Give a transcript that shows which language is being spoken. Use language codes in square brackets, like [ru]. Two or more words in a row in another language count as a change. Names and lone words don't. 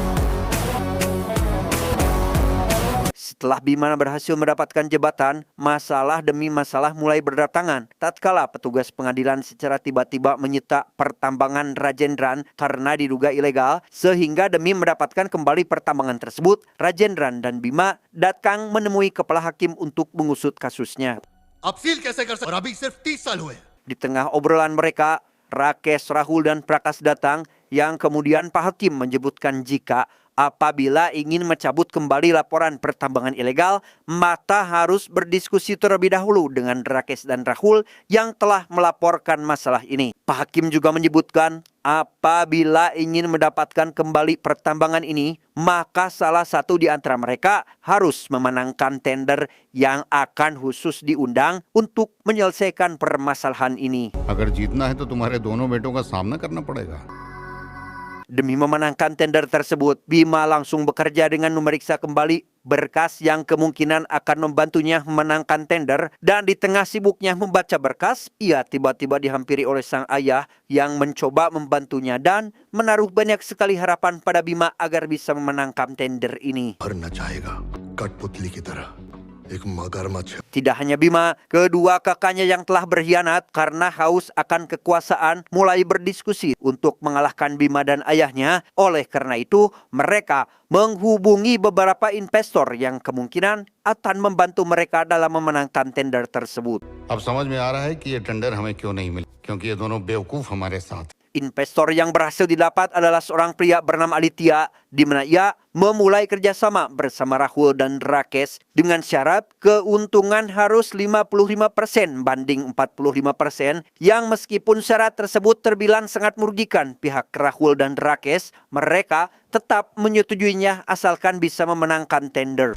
[id] Setelah Bima berhasil mendapatkan jabatan, masalah demi masalah mulai berdatangan. Tatkala petugas pengadilan secara tiba-tiba menyita pertambangan Rajendran karena diduga ilegal, sehingga demi mendapatkan kembali pertambangan tersebut, Rajendran dan Bima datang menemui kepala hakim untuk mengusut kasusnya. [hi] आप सील कैसे कर सकते और अभी सिर्फ 30 साल हुए [id] Di tengah obrolan mereka, Rakesh, Rahul, dan Prakash datang, yang kemudian Pak Hakim menyebutkan jika apabila ingin mencabut kembali laporan pertambangan ilegal, maka harus berdiskusi terlebih dahulu dengan Rakesh dan Rahul yang telah melaporkan masalah ini. Pak Hakim juga menyebutkan apabila ingin mendapatkan kembali pertambangan ini, maka salah satu di antara mereka harus memenangkan tender yang akan khusus diundang untuk menyelesaikan permasalahan ini. [hi] अगर जीतना है तो तुम्हारे दोनों बेटों का सामना करना पड़ेगा। [id] Demi memenangkan tender tersebut, Bima langsung bekerja dengan memeriksa kembali berkas yang kemungkinan akan membantunya memenangkan tender, dan di tengah sibuknya membaca berkas, ia tiba-tiba dihampiri oleh sang ayah yang mencoba membantunya dan menaruh banyak sekali harapan pada Bima agar bisa memenangkan tender ini. [hi] भरना चाहेगा कठपुतली की तरह एक मगरमच्छ। [id] Tidak hanya Bima, kedua kakaknya yang telah berkhianat karena haus akan kekuasaan mulai berdiskusi untuk mengalahkan Bima dan ayahnya. Oleh karena itu, mereka menghubungi beberapa investor yang kemungkinan akan membantu mereka dalam memenangkan tender tersebut. [hi] अब समझ में आ रहा है कि ये टेंडर हमें क्यों नहीं मिला, क्योंकि ये दोनों बेवकूफ हमारे साथ। [id] Investor yang berhasil didapat adalah seorang pria bernama Aditya, di mana ia memulai kerjasama bersama Rahul dan Rakesh dengan syarat keuntungan harus 55% banding 45%, yang meskipun syarat tersebut terbilang sangat merugikan pihak Rahul dan Rakesh, mereka tetap menyetujuinya asalkan bisa memenangkan tender.